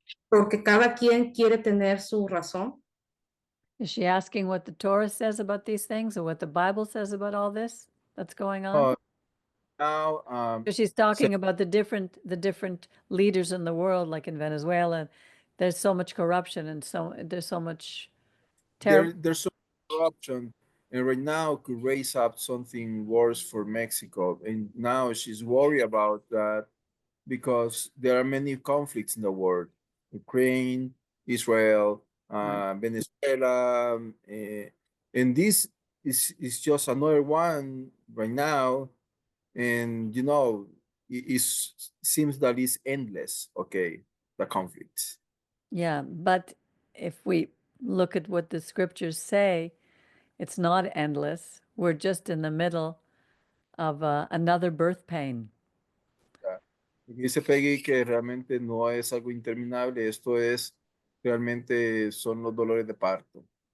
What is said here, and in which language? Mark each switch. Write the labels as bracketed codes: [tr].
[es] Porque cada quien quiere tener su razón. [en] Is she asking what the Torah says about these things or what the Bible says about all this that's going on? Now, Because she's talking about the different leaders in the world, like in Venezuela. There's so much corruption and there's so much terrible. there's so much corruption, and right now could raise up something worse for Mexico. And now she's worried about that because there are many conflicts in the world: Ukraine, Israel, Venezuela, and this is just another one right now. And it seems that it's endless. Okay, the conflicts. Yeah, but if we look at what the scriptures say, it's not endless. We're just in the middle of another birth pain. [es] Dice Peggy que realmente no es algo interminable, esto es realmente son los dolores de parto.